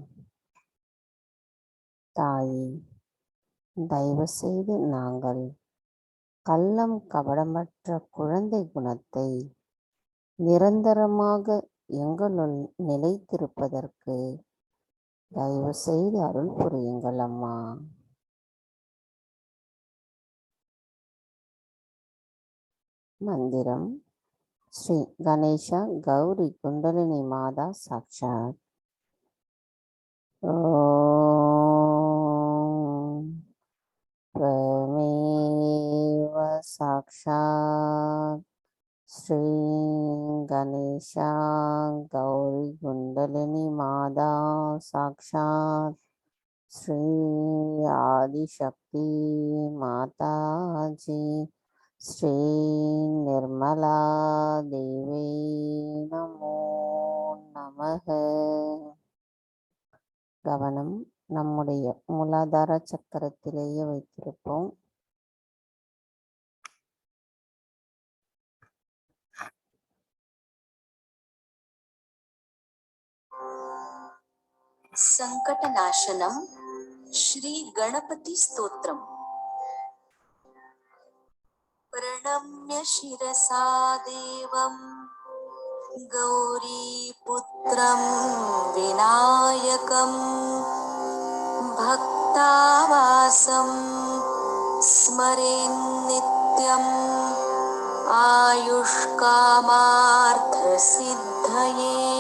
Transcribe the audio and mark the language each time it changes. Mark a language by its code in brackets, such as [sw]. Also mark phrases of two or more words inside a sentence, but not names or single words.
[ta] தாயே, தயவு செய்து நாங்கள் கள்ளம் கபடமற்ற குழந்தை குணத்தை நிரந்தரமாக எங்களுள் நிலைத்திருப்பதற்கு தயவு செய்து அருள் புரியுங்கள் அம்மா. மந்திரம் ஸ்ரீ கணேஷா கௌரி குண்டலினி மாதா சாட்சாத். [sa] ஓம் त्वमेव साक्षात् श्री गणेशा गौरी कुंडलिनी माता साक्षात् श्री आदिशक्ति माता जी श्री निर्मला देवी नमो நமः. [ta] கவனம் நம்முடைய மூலாதார சக்கரத்திலேயே வைத்திருப்போம். [sa] संकटनाशनम श्री गणपति स्तोत्रम. प्रणम्य शिरसा देवं गौरीपुत्रं विनायकं भक्तावासं स्मरेन् नित्यम् आयुष्कामार्थसिद्धये.